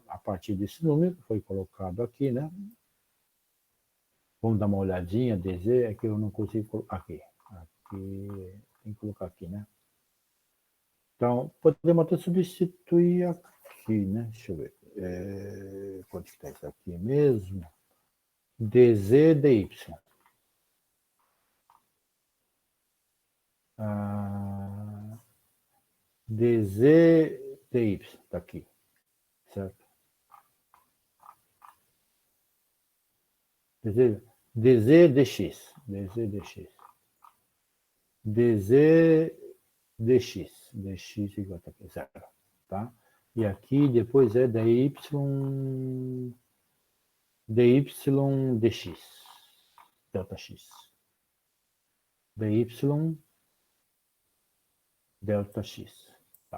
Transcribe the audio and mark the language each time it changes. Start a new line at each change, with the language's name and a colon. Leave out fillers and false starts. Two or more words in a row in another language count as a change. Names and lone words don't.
Portuguese: A partir desse número, foi colocado aqui, né? Vamos dar uma olhadinha, dz, é que eu não consigo colocar aqui. Aqui, tem que colocar aqui, né? Então, podemos até substituir aqui, né? Deixa eu ver. Quanto que está isso aqui mesmo? dz dy. dz dy, está aqui, certo? dz dx, dz dx. dz dx igual a aqui, 0, tá? E aqui depois é dy dx, delta x. dy delta x. Tá.